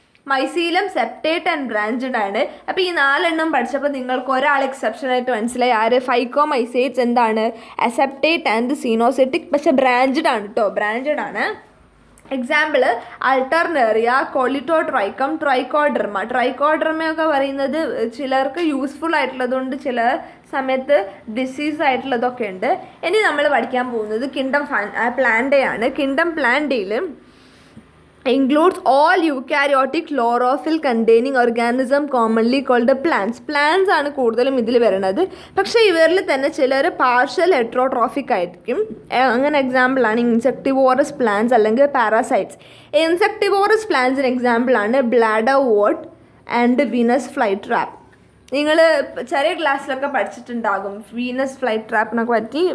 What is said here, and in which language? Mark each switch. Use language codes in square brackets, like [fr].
[ml] മൈസീലം septate and branched ആണ്. അപ്പോൾ ഈ 4 എണ്ണം പഠിച്ചപ്പോൾ നിങ്ങൾക്ക് ഒരാൾ എക്സെപ്ഷനായിട്ട് മനസ്സിലായി, ആര്, ഫൈക്കോമൈസൈറ്റ്സ് എന്താണ്, അസെപ്റ്റേറ്റ് ആൻഡ് സീനോസെറ്റിക്, പക്ഷേ ബ്രാഞ്ചഡ് ആണ് കേട്ടോ, ബ്രാഞ്ചഡ് ആണ്. എക്സാമ്പിൾ അൾട്ടർനേറിയ, കൊളിറ്റോട്രൈക്കം, ട്രൈക്കോഡർമയൊക്കെ പറയുന്നത് ചിലർക്ക് യൂസ്ഫുൾ ആയിട്ടുള്ളതുകൊണ്ട് ചില സമയത്ത് ഡിസീസ് ആയിട്ടുള്ളതൊക്കെ ഉണ്ട്. ഇനി നമ്മൾ പഠിക്കാൻ പോകുന്നത് kingdom പ്ലാന്റയാണ്. Kingdom പ്ലാന്റയിൽ [en] includes all eukaryotic chlorophyll containing organism commonly called plants. [ml] Plants ആണ് കൂടുതലും ഇതിൽ വരുന്നത്. പക്ഷേ ഇവരിൽ തന്നെ ചിലർ പാർഷ്യൽ ഹെട്രോട്രോഫിക് ആയിരിക്കും. അങ്ങനെ എക്സാമ്പിളാണ് ഇൻസെക്ടിവോറസ് പ്ലാന്റ്സ് അല്ലെങ്കിൽ പാരാസൈറ്റ്സ്. ഇൻസെക്ടിവോറസ് പ്ലാന്റ്സിന് എക്സാമ്പിളാണ് bladder wort and Venus fly trap. നിങ്ങൾ ചെറിയ ക്ലാസ്സിലൊക്കെ പഠിച്ചിട്ടുണ്ടാകും വീനസ് ഫ്ലൈ ട്രാപ്പിനൊക്കെ പറ്റി.